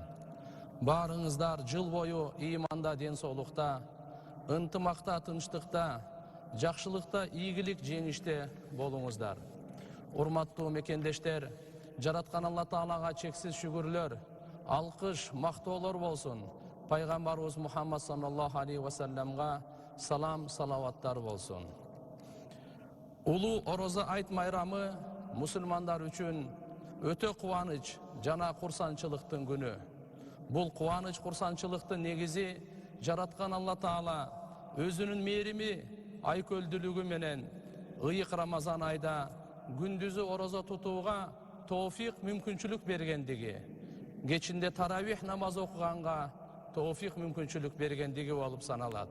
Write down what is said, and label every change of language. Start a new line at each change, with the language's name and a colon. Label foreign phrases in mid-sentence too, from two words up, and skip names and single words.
Kyrgyz: Баарыңыздар жыл бою ыйманда, ден соолукта, ынтымакта, тынчтыкта, жакшылыкта, ийгилик, жеңиште болуңуздар. Урматтуу мекендештер, жараткан Алла Таалага чексиз шүгүрлөр, алкыш, мактоолор болсун. Пайгамбарыбыз Мухаммад
Arabic: صلى الله عليه وسلم
Kyrgyz: салам, салаваттар болсун. Улуу Ороза айт майрамы мусулмандар үчүн өтө кубаныч жана курсанчылыктын күнү. Бул кубаныч, курсанчылыктын негизи жараткан Алла Таала өзүнүн мээрими, айкөлдүүлүгү менен ыйык Рамазан айда күндүзү орозо тутууга тоофик, мүмкүнчүлүк бергендиги, кечинде таравих намаз окуганга тоофик, мүмкүнчүлүк бергендиги болуп саналат.